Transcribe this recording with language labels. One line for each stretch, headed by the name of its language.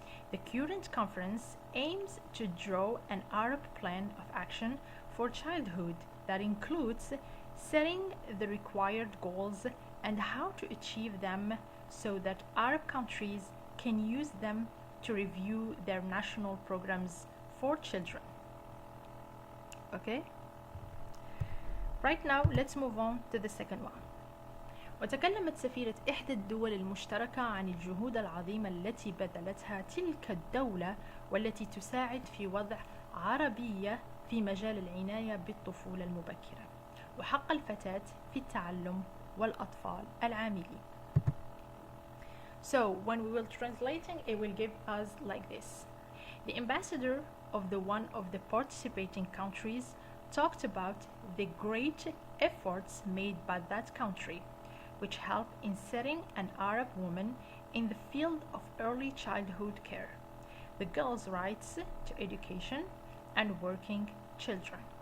English: The current conference aims to draw an Arab plan of action for childhood that includes setting the required goals and how to achieve them so that Arab countries can use them to review their national programs for children. Okay? Right now, let's move on to the second one.
Arabic: وتكلمت سفيرة إحدى الدول المشتركة عن الجهود العظيمة التي بذلتها تلك الدولة والتي تساعد في وضع عربية في مجال العناية بالطفولة المبكرة وحق الفتاة في التعلم والأطفال العاملين.
English: So when we will translating, it will give us like this. The ambassador of one of the participating countries talked about the great efforts made by that country, which help in setting an Arab woman in the field of early childhood care, the girls' rights to education, and working children.